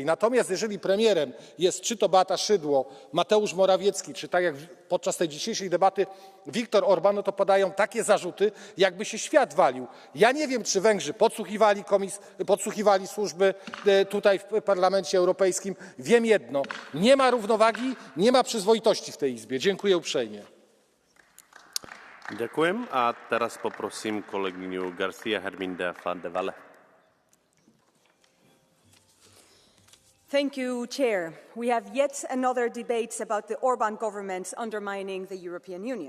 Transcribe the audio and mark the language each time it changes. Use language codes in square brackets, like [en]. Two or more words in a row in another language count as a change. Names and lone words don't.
[pl] Natomiast jeżeli premierem jest czy to Beata Szydło, Mateusz Morawiecki, czy tak jak podczas tej dzisiejszej debaty Viktor Orban, no to padają takie zarzuty, jakby się świat walił. Ja nie wiem, czy Węgrzy podsłuchiwali służby tutaj w Parlamencie Europejskim. Wiem jedno, nie ma równowagi, nie ma przyzwoitości w tej Izbie. Dziękuję uprzejmie. [sk] Ďakujem a teraz poprosím kolegyňu Garcia Herminda van de Valle. [en] Thank you, Chair. We have yet another debate about the Orban government undermining the European Union.